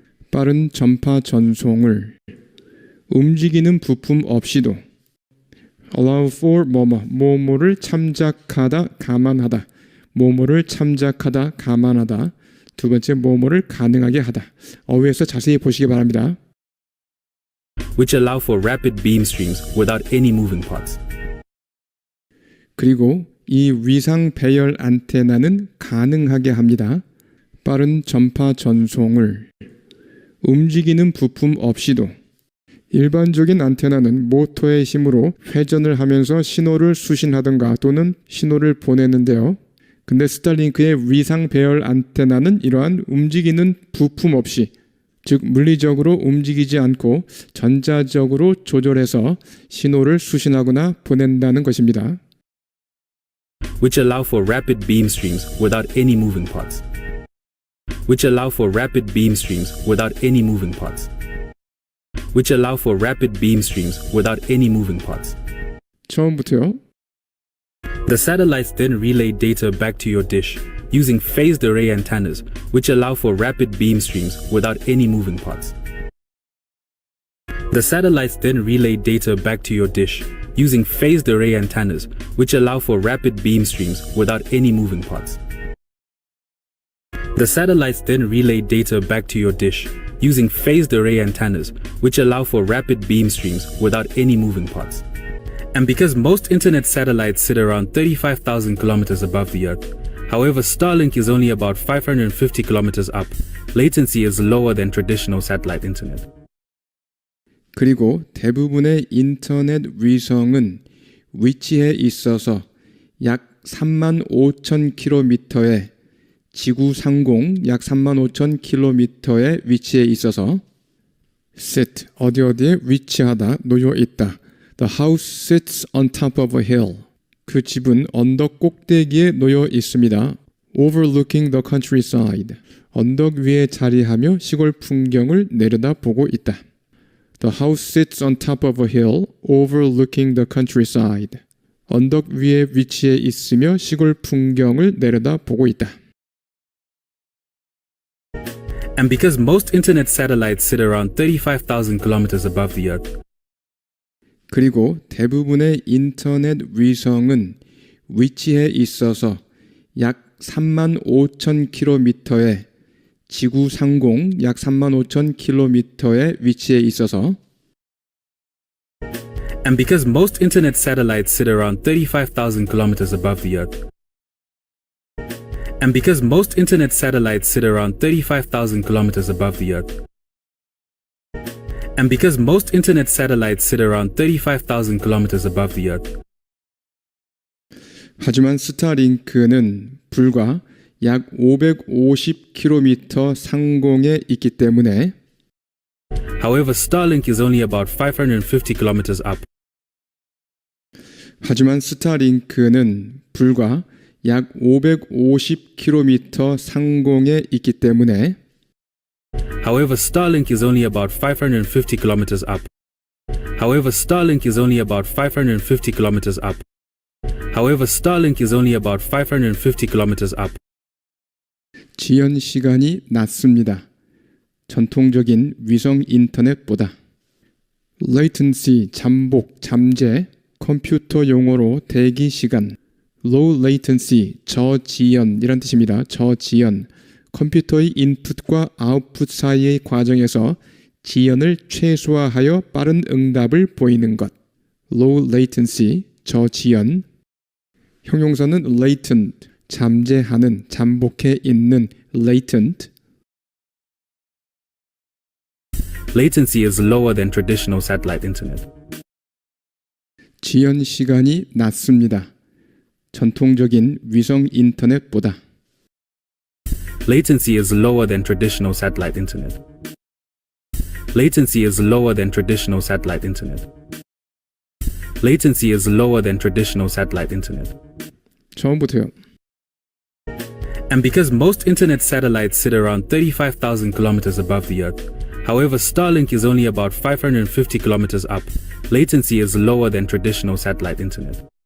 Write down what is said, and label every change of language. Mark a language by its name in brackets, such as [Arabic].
[Korean] 빠른 전파 전송을 움직이는 부품 없이도 [English] allow for [Korean] 뭐뭐를 참작하다 감안하다 뭐뭐를 참작하다 감안하다 두 번째 뭐뭐를 가능하게 하다 어휘에서 자세히 보시기 바랍니다. [English] Which allow for rapid beam streams without any moving parts. [Korean] 그리고 이 위상 배열 안테나는 가능하게 합니다. 빠른 전파 전송을 움직이는 부품 없이도 일반적인 안테나는 모터의 힘으로 회전을 하면서 신호를 수신하든가 또는 신호를 보내는데요. 근데 스타링크의 위상 배열 안테나는 이러한 움직이는 부품 없이 즉 물리적으로 움직이지 않고 전자적으로 조절해서 신호를 수신하거나 보낸다는 것입니다. [English] Which allow for rapid beam streams without any moving parts. Which allow for rapid beam streams without any moving parts. Which allow for rapid beam streams without any moving parts. [Korean] 처음부터요. [English] The satellites then relay data back to your dish using phased array antennas, which allow for rapid beam streams without any moving parts. The satellites then relay data back to your dish using phased array antennas, which allow for rapid beam streams without any moving parts. The satellites then relay data back to your dish using phased array antennas, which allow for rapid beam streams without any moving parts. And because most internet satellites sit around 35,000 kilometers above the Earth, however, Starlink is only about 550 kilometers up, latency is lower than traditional satellite internet. [Korean] 그리고 대부분의 인터넷 위성은 위치에 있어서 약 35,000km의 지구 상공 약 35,000km의 위치에 있어서 sit 어디에 위치하다 놓여 있다. [English] The house sits on top of a hill. [Korean] 그 집은 언덕 꼭대기에 놓여 있습니다. [English] Overlooking the countryside. [Korean] 언덕 위에 자리하며 시골 풍경을 내려다보고 있다. [English] The house sits on top of a hill overlooking the countryside. [Korean] 언덕 위에 위치해 있으며 시골 풍경을 내려다보고 있다. [English] And because most internet satellites sit around 35,000 kilometers above the Earth, [Korean] 그리고 대부분의 인터넷 위성은 위치해 있어서 약 35,000km의 지구 상공 약 35,000km의 위치에 있어서 [English] and because most internet satellites sit around 35,000 kilometers above the Earth, and because most internet satellites sit around 35,000 kilometers above the Earth, and because most internet satellites sit around 35,000 kilometers above the Earth, [Korean] 하지만 스타링크는 불과 약 550km 상공에 있기 때문에 [English] however, Starlink is only about 550 kilometers up. [Korean] 하지만 스타링크는 불과 약 550km 상공에 있기 때문에 [English] However, Starlink is only about 550 kilometers up. However, Starlink is only about 550 kilometers up. However, Starlink is only about 550 kilometers up. [Korean] 지연 시간이 낮습니다. 전통적인 위성 인터넷보다. latency, 잠복, 잠재, 컴퓨터 용어로 대기 시간. low latency, 저지연이란 뜻입니다. 저지연. 컴퓨터의 인풋과 아웃풋 사이의 과정에서 지연을 최소화하여 빠른 응답을 보이는 것. [English] low latency, 저지연. [Korean] 형용사는 latent, 잠재하는, 잠복해 있는 latent. [English] Latency is lower than traditional satellite internet. [Korean] 지연 시간이 낮습니다. 전통적인 위성 인터넷보다. [English] Latency is lower than traditional satellite internet. Latency is lower than traditional satellite internet. Latency is lower than traditional satellite internet. [Korean] 처음부터요. [English] And because most internet satellites sit around 35,000 kilometers above the Earth, however, Starlink is only about 550 kilometers up, latency is lower than traditional satellite internet.